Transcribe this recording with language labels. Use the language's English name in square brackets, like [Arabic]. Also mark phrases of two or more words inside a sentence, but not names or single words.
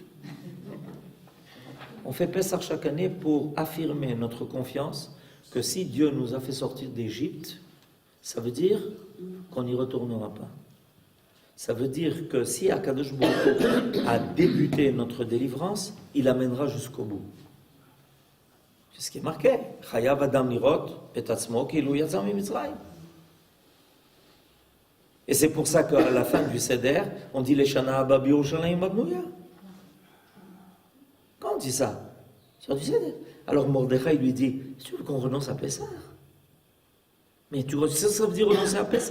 [French] On fait Pessah chaque année pour affirmer notre confiance que si Dieu nous a fait sortir d'Égypte, ça veut dire qu'on n'y retournera pas. Ça veut dire que si [Hebrew] הקדוש ברוך הוא [French] a débuté notre délivrance, il amènera jusqu'au bout. C'est ce qui est marqué. [Hebrew] חייב אדם לראות את עצמו כאילו יצא ממצרים. [French] Et c'est pour ça qu'à la fin du Seder, on dit les [Hebrew] שנה הבאה בירושלים הבנויה. [French] Quand on dit ça, sur du Seder. Alors Mordechai lui dit, tu veux qu'on renonce à Pessah? Mais ça veut dire renoncer à Pessah.